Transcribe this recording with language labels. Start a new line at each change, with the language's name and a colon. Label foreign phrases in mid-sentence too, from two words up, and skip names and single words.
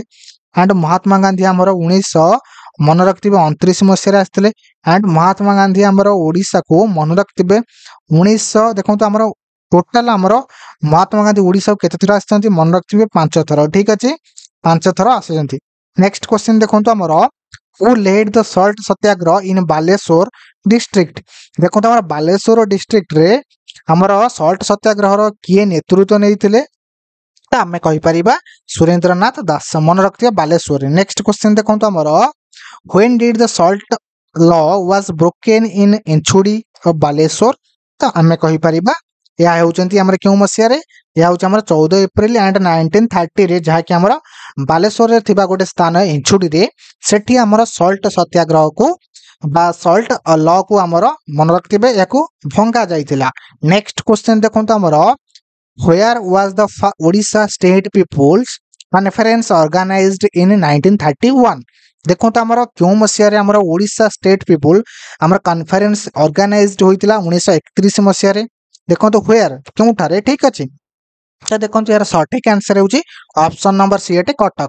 Odia: ଆଣ୍ଡ ମହାତ୍ମା ଗାନ୍ଧୀ ଆମର ମନେ ରଖିଥିବେ 29 ମସିହାରେ ଆସିଥିଲେ। ଆଣ୍ଡ ମହାତ୍ମା ଗାନ୍ଧୀ ଆମର ଓଡ଼ିଶାକୁ ମନେ ରଖିଥିବେ 1900 ଦେଖନ୍ତୁ ଆମର ଟୋଟାଲ ଆମର ମହାତ୍ମା ଗାନ୍ଧୀ ଓଡ଼ିଶାକୁ କେତେ ଥର ଆସିଛନ୍ତି ମନେ ରଖିଥିବେ 5 ଥର ଠିକ ଅଛି 5 ଥର ଆସିଛନ୍ତି।
English: next question
Odia: ଦେଖନ୍ତୁ ଆମର
English: who led the salt ସତ୍ୟାଗ୍ରହ in ବାଲେଶ୍ୱର ଡିଷ୍ଟ୍ରିକ୍ଟ।
Odia: ଦେଖନ୍ତୁ ଆମର ବାଲେଶ୍ୱର ଡିଷ୍ଟ୍ରିକ୍ଟରେ ଆମର ସଲ୍ଟ ସତ୍ୟାଗ୍ରହର କିଏ ନେତୃତ୍ୱ ନେଇଥିଲେ ତ ଆମେ କହିପାରିବା ସୁରେନ୍ଦ୍ରନାଥ ଦାସ ମନେ ରଖିଥିବା ବାଲେଶ୍ୱରରେ।
English: next question
Odia: ଦେଖନ୍ତୁ ଆମର
English: when did the salt law was broken in
Odia: ଏଞ୍ଚୁଡ଼ି of ବାଲେଶ୍ୱର ତ ଆମେ କହିପାରିବା ଏହା ହେଉଛନ୍ତି ଆମର କେଉଁ ମସିହାରେ ଏହା ହେଉଛି ଆମର 14 ଏପ୍ରିଲ ଆଣ୍ଡ 1930 ରେ ଯାହାକି ଆମର ବାଲେଶ୍ୱରରେ ଥିବା ଗୋଟେ ସ୍ଥାନ ଏଞ୍ଚୁଡ଼ିରେ ସେଠି ଆମର ସଲ୍ଟ ସତ୍ୟାଗ୍ରହକୁ ବା
English: salt law
Odia: ଆମର ମନେ ରଖିଥିବେ ଏହାକୁ ଭଙ୍ଗା ଯାଇଥିଲା।
English: next question
Odia: ଦେଖନ୍ତୁ ଆମର
English: where was the ଓଡ଼ିଶା State Peoples Conference organized in 1931।
Odia: ଦେଖନ୍ତୁ ଆମର କେଉଁ ମସିହାରେ ଆମର ଓଡ଼ିଶା
English: State People
Odia: ଆମର କନଫରେନ୍ସ ଅର୍ଗାନାଇଜ୍ଡ ହୋଇଥିଲା 1931 ମସିହାରେ। ଦେଖନ୍ତୁ where କେଉଁଠାରେ ଠିକ ଅଛି ତ ଦେଖନ୍ତୁ ଏହାର ସଠିକ ଆନ୍ସର ହେଉଛି
English: option number C
Odia: ଅଟେ କଟକ।